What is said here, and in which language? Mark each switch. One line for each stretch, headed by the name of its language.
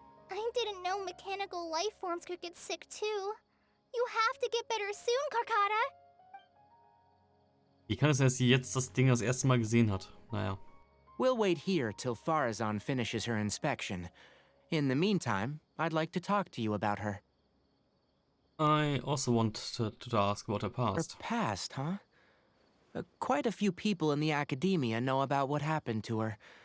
English: I didn't know mechanical life forms could get sick too. You have to get better soon, Karkata.
German: Wie kann es sein, dass sie jetzt das Ding das erste Mal gesehen hat? Naja.
English: We'll wait here till Farazan finishes her inspection. In the meantime, I'd like to talk to you about her. I also want to ask about her past. Her past, huh? Quite a few people in the academia know about what happened to her.